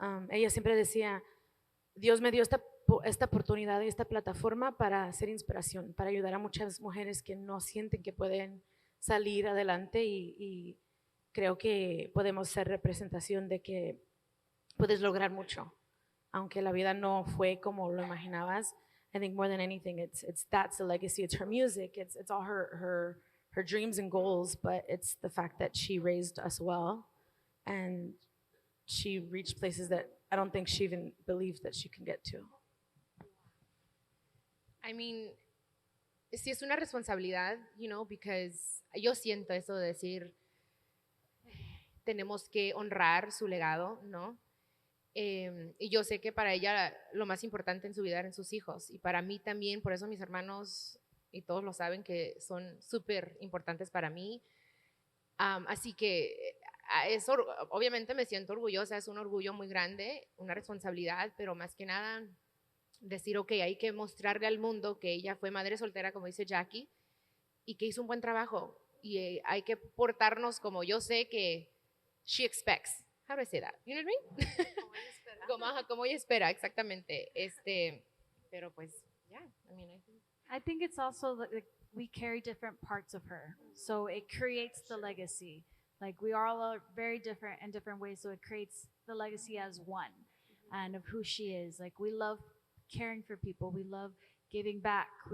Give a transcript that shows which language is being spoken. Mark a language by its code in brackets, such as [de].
[es] Ella siempre decía, Dios me dio esta oportunidad y esta plataforma para hacer inspiración, para ayudar a muchas mujeres que no sienten que pueden salir adelante y creo que podemos ser representación de que puedes lograr mucho, aunque la vida no fue como lo imaginabas. [en] I think more than anything, that's the legacy. It's her music. It's all her dreams and goals, but it's the fact that she raised us well, and she reached places that I don't think she even believed that she can get to. [es] I mean, sí es una responsabilidad, you know, because yo siento eso de decir, tenemos que honrar su legado, ¿no? Y yo sé que para ella lo más importante en su vida eran sus hijos, y para mí también, por eso mis hermanos, y todos lo saben, que son súper importantes para mí. Así que obviamente me siento orgullosa, es un orgullo muy grande, una responsabilidad, pero más que nada decir, ok, hay que mostrarle al mundo que ella fue madre soltera, como dice Jacqie, y que hizo un buen trabajo, y hay que portarnos como yo sé que she expects. How do I say that? [en] You know what I mean? Como ella espera, exactamente. Pero pues, yeah, I mean, I think it's also like we carry different parts of her, so it creates the legacy. Like we all are very different in different ways, so it creates the legacy as one, and of who she is. Like we love caring for people, we love giving back.